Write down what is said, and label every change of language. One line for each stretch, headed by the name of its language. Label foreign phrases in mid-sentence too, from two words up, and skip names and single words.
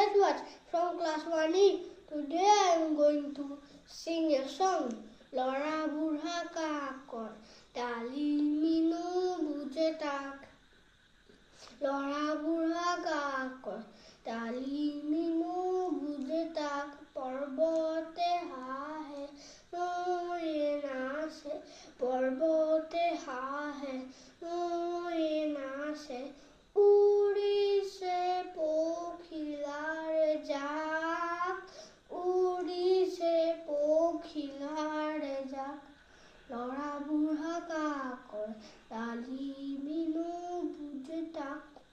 English: Raj from class 1E. Today I am going to sing a song.
Assamese: লৰা বুঢ়া কাকৰ, তালি মিনু বুজে তাক. লৰা বুঢ়া কাকৰ, তালি মিনু বুজে তাক. পৰ্বতে হাঁহে, নৈয়ে নাচে. পৰ্বতে হাঁহে, নৈয়ে নাচে. উড়িছে পখিলার জাক, উড়িছে পখিলার জাক। লরা বুড়া কাকর, তালি মিনু বুঝে তাক।